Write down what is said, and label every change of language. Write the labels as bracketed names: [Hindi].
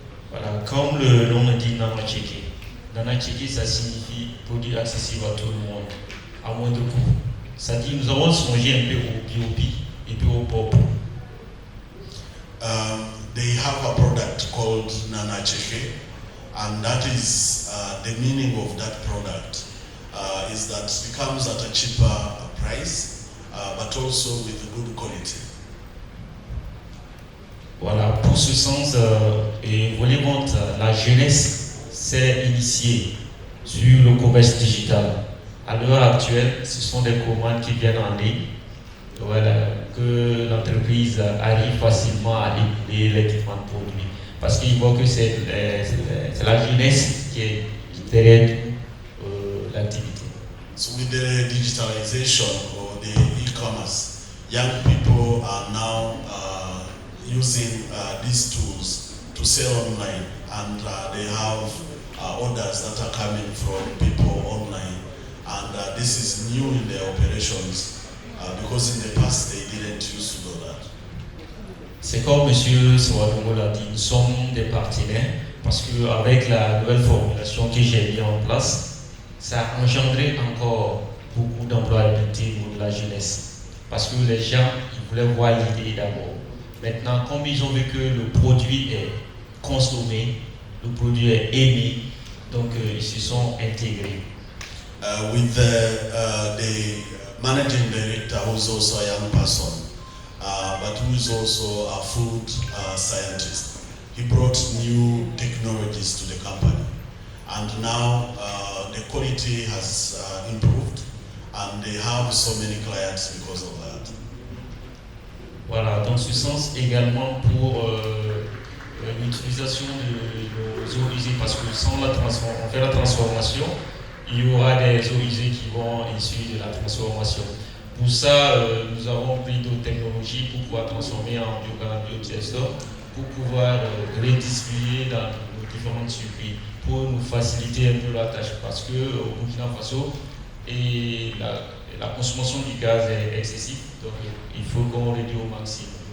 [French] Voilà, comme le nom le dit, Nana Cheke. Nana Cheke, ça signifie produit accessible à tout le monde, à moindre coût. Ça dit, nous avons songé un peu au BOP et puis au pop. [English] They have a product called Nana Cheke, and that is the meaning of that product is that it comes at a cheaper price, but also with good quality. [French] Voilà, pour ce sens, et volet vente, la jeunesse s'est initiée sur le commerce digital. À l'heure actuelle, ce sont des commandes qui viennent en ligne. Voilà, que l'entreprise arrive facilement à écouler les différents produits. Parce qu'ils voient que c'est la jeunesse qui est derrière l'activité. [English] So with the digitalization or the e-commerce, young people are now using these tools to sell online, and they have orders that are coming from people online, and this is new in their operations because in the past they didn't used to do that. [French] C'est comme M. Sawadongo l'a dit, nous sommes des partenaires parce qu'avec la nouvelle formulation que j'ai mis en place, ça a engendré encore beaucoup d'employabilité au niveau de la jeunesse. Parce que les gens, ils voulaient voir l'idée d'abord. Maintenant, comme ils ont vu que le produit est consommé, le produit est aimé, donc ils se sont intégrés. [English] With the managing director, who is also a young person, but who is also a food scientist, he brought new technologies to the company, and now the quality has improved, and they have so many clients because of that. [French] Voilà, dans ce sens également pour l'utilisation de nos eaux usées, parce que sans on fait la transformation, il y aura des eaux usées qui vont issues de la transformation. Pour ça, nous avons pris d'autres technologies pour pouvoir transformer en biodigesteur, pour pouvoir redistribuer dans nos différents circuits, pour nous faciliter un peu la tâche, parce que au Burkina Faso, la consommation du gaz est excessive, donc il faut qu'on réduise au maximum.